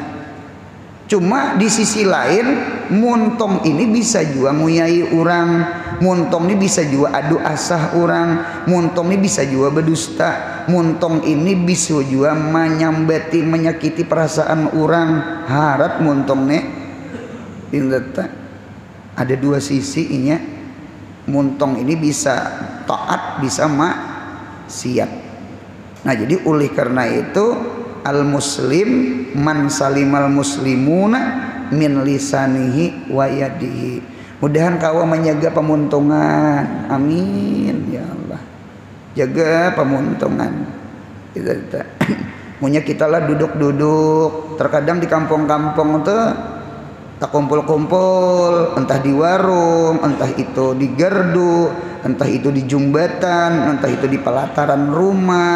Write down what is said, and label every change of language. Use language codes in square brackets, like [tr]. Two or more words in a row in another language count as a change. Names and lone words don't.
[bjn] Cuma di sisi lain muntong ini bisa juga nguyai orang, muntong ini bisa juga adu asah orang, muntong ini bisa juga berdusta, muntong ini bisa juga menyambati, menyakiti perasaan orang. Harat muntong nih ada 2 sisi inya. Muntong ini bisa taat, bisa maksiat. Nah jadi oleh karena itu [ar] المسلم من سلم المسلمون من لسانه ويده. [bjn] Mudahan kau menjaga pemuntungan. [ar] آمين يا الله. [bjn] Jaga pemuntungan. Munya kita lah duduk-duduk. Terkadang di kampung-kampung tuh tak kumpul-kumpul, entah di warung, entah itu di gardu, entah itu di jumbatan, entah itu di pelataran rumah.